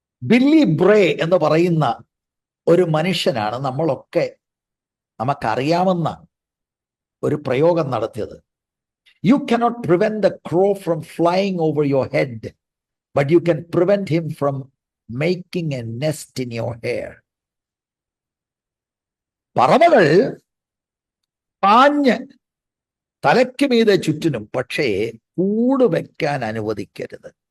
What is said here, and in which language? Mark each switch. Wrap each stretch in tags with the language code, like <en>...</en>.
<ml>Billy ബ്രേ എന്ന് പറയുന്ന ഒരു മനുഷ്യനാണ് നമുക്കറിയാവുന്ന ഒരു പ്രയോഗം നടത്തിയത്.</ml> <en>You cannot prevent the crow from flying over your head, but you can prevent him from making a nest in your hair.</en> <ml>പറവകൾ പാഞ്ഞ് തലയ്ക്ക് മീതെ ചുറ്റിനും, പക്ഷേ കൂട് വെക്കാൻ അനുവദിക്കരുത്.</ml>